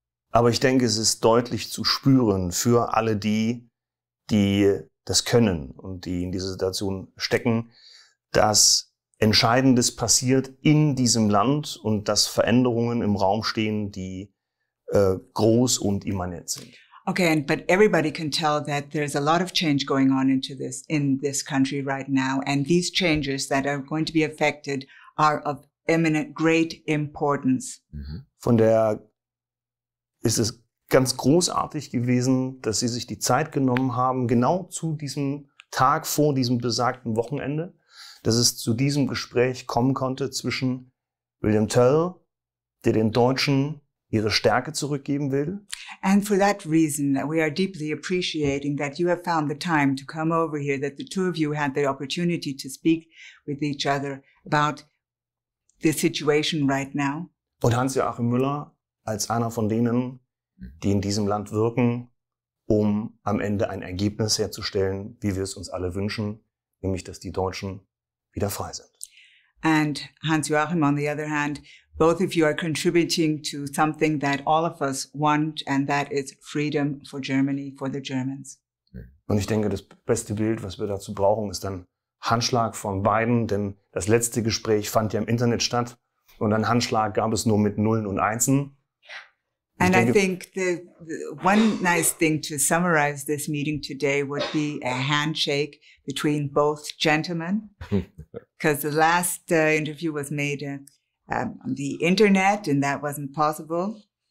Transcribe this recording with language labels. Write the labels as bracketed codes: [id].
[de] Aber ich denke, es ist deutlich zu spüren für alle die das können und die in dieser Situation stecken, dass Entscheidendes passiert in diesem Land und dass Veränderungen im Raum stehen, die groß und immanent sind. [en] Okay, but everybody can tell that there's a lot of change going on in this country right now, and these changes that are going to be affected are of eminent great importance. [de] Von der ist es ganz großartig gewesen, dass Sie sich die Zeit genommen haben, genau zu diesem Tag vor diesem besagten Wochenende, dass es zu diesem Gespräch kommen konnte zwischen William Toel, der den Deutschen ihre Stärke zurückgeben will. [en] And for that reason, we are deeply appreciating that you have found the time to come over here, that the two of you had the opportunity to speak with each other about the situation right now. [de] Und Hans-Joachim Müller als einer von denen, die in diesem Land wirken, um am Ende ein Ergebnis herzustellen, wie wir es uns alle wünschen, nämlich dass die Deutschen wieder frei sind. [en] And Hans-Joachim, on the other hand, both of you are contributing to something that all of us want, and that is freedom for Germany, for the Germans. [de] Und ich denke, das beste Bild, was wir dazu brauchen, ist ein Handschlag von beiden, denn das letzte Gespräch fand ja im Internet statt und einen Handschlag gab es nur mit Nullen und Einsen. [en] And I think the one nice thing to summarize this meeting today would be a handshake between both gentlemen, because the last interview was made on the internet and that wasn't possible.